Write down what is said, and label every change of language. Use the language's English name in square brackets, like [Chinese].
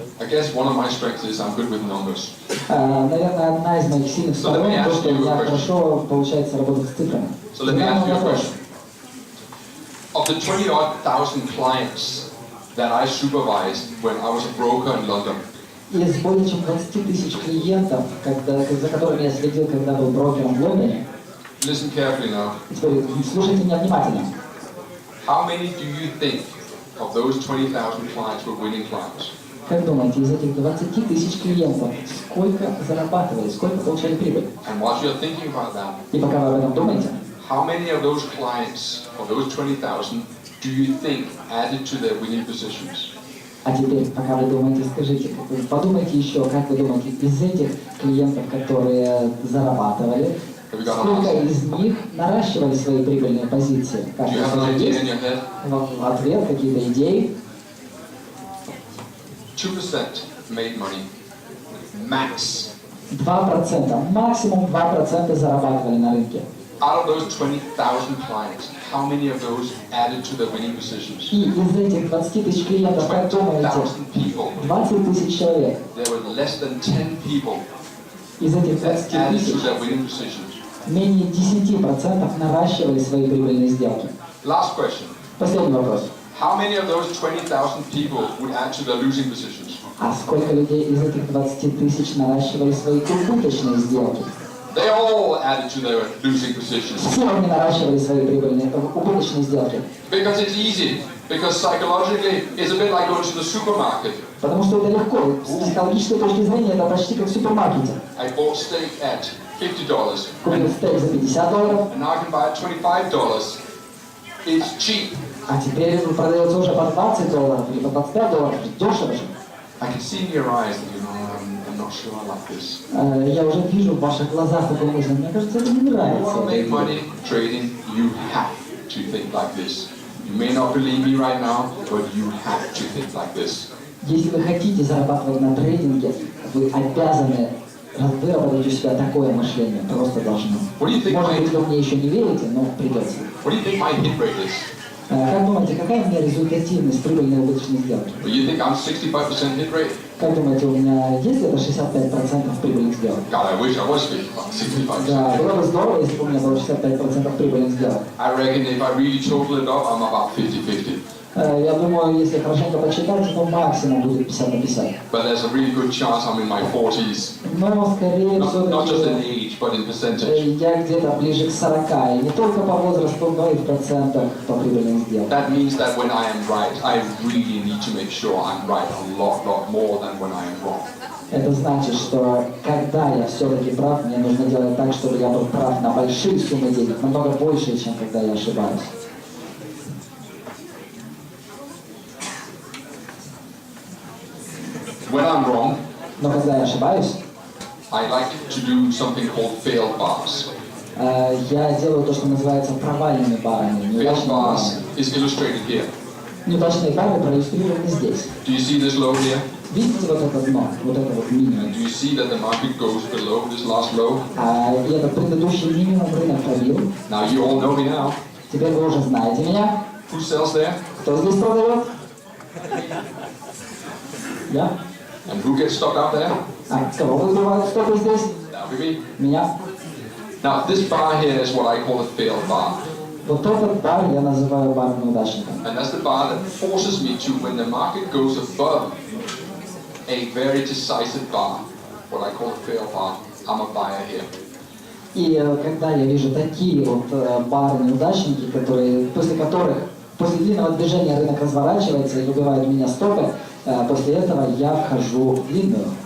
[English] I guess one of my strengths is I'm good with numbers. [Russian] Наверное, одна из моих сильных сторон, то, что у меня хорошо получается работать с цифрами. [English] So let me ask you a question. Of the 20,000 clients that I supervised when I was a broker in London, [Russian] из более чем 20 тысяч клиентов, за которыми я следил, когда был брокером в Лондоне, [English] listen carefully now. [Russian] теперь слушайте меня внимательно. [English] How many do you think of those 20,000 clients were winning clients? [Russian] Как думаете, из этих 20 тысяч клиентов сколько зарабатывали, сколько получали прибыль? [English] And while you're thinking about that, [Russian] И пока вы об этом думаете, [English] how many of those clients, of those 20,000, do you think added to their winning positions? [Russian] а теперь, пока вы думаете, скажите, подумайте еще, как вы думаете, из этих клиентов, которые зарабатывали, сколько из них наращивали свои прибыльные позиции? [English] Do you have an idea in your head? [Russian] Ответ, какие-то идеи? [English] 2% made money. Max. [Russian] 2%, максимум 2% зарабатывали на рынке. [English] Out of those 20,000 clients, how many of those added to their winning positions? [Russian] И из этих 20 тысяч клиентов, как думаете, [English] 20,000 people. [Russian] 20 тысяч человек, [English] There were less than 10 people [Russian] из этих [English] that [Russian] 20 [English] added to [Russian] тысяч [English] their winning positions. [Russian] менее 10% наращивали свои прибыльные сделки. [English] Last question. [Russian] Последний вопрос. [English] How many of those 20,000 people would add to their losing positions? [Russian] А сколько людей из этих 20 тысяч наращивали свои убыточные сделки? [English] They all added to their losing positions. [Russian] Все они наращивали свои убыточные сделки. [English] Because it's easy. Because psychologically, it's a bit like going to the supermarket. [Russian] Потому что это легко. С психологической точки зрения это почти как в супермаркете. [English] I bought steak at $50. [Russian] Купил стейк за $50, [English] And now I can buy it at $25. It's cheap. [Russian] а теперь он продается уже по $20 или по $25. Дешево же. [English] I can see in your eyes that I'm not sure I like this. [Russian] Я уже вижу в ваших глазах такую мысль. Мне кажется, это не [English] You [Russian] нравится. [English] want to make money trading, you have to think like this. You may not believe me right now, but you have to think like this. [Russian] Если вы хотите зарабатывать на трейдинге, вы обязаны выработать у себя такое мышление. Просто должны. Может быть, вы мне еще не верите, но придется. [English] What do you think my hit rate is? [Russian] Как думаете, какая у меня результативность прибыльной убыточной сделки? [English] You think I'm 65% hit rate? [Russian] Как думаете, у меня есть это 65% прибыльных сделок? [English] God, I wish I was 65%. [Russian] Да, было бы здорово, если бы у меня было 65% прибыльных сделок. [English] I reckon if I really total it up, I'm about 50-50. [Russian] Я думаю, если хорошенько почитать, то максимум будет 50 на 50. [English] But there's a really good chance I'm in my 40s. [Russian] Но скорее [English] Not just in [Russian] все-таки [English] age, but in percentage. [Russian] я где-то ближе к 40, и не только по возрасту, но и в процентах по прибыльным сделкам. [English] That means that when I am right, I really need to make sure I'm right a lot more than when I am wrong. [Russian] Это значит, что когда я все-таки прав, мне нужно делать так, чтобы я был прав на большие суммы денег, намного больше, чем когда я ошибаюсь. [English] When I'm wrong, [Russian] Но когда я ошибаюсь, [English] I like to do something called failed bars. [Russian] я делаю то, что называется провальными барами. [English] Failed bars is illustrated here. [Russian] Неудачные бары проиллюстрированы здесь. [English] Do you see this low here? [Russian] Видите вот это дно, вот это вот минимум? [English] Do you see that the market goes below this last low? [Russian] И этот предыдущий минимум рынок пробил. [English] Now you all know me now. [Russian] Теперь вы уже знаете меня. [English] Who sells there? [Russian] Кто здесь продает? Я. [English] And who gets stock out there? [Russian] Кого вызывают стопы здесь? [English] That would be me. [Russian] Меня. [English] Now this bar here is what I call a failed bar. [Russian] Вот этот бар я называю баром неудачника. [English] And that's the bar that forces me to, when the market goes above a very decisive bar, what I call a failed bar, I'm a buyer here. [Russian] И когда я вижу такие вот бары-неудачники, после которых, после длинного движения рынок разворачивается и выбивают меня стопы, после этого я вхожу в длинную.